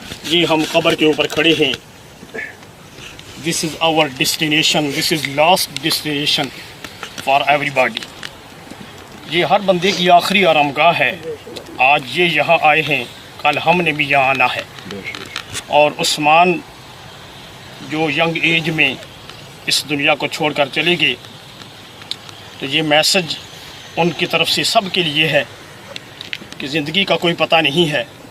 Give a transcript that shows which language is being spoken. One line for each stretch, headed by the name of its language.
Urdu: جی ہم قبر کے اوپر کھڑے ہیں.
English: This is our destination, this is last destination for everybody.
Urdu: یہ ہر بندے کی آخری آرام گاہ ہے. آج یہ یہاں آئے ہیں، کل ہم نے بھی یہاں آنا ہے. اور عثمان جو ینگ ایج میں اس دنیا کو چھوڑ کر چلے گئے تو یہ میسج ان کی طرف سے سب کے لیے ہے کہ زندگی کا کوئی پتہ نہیں ہے.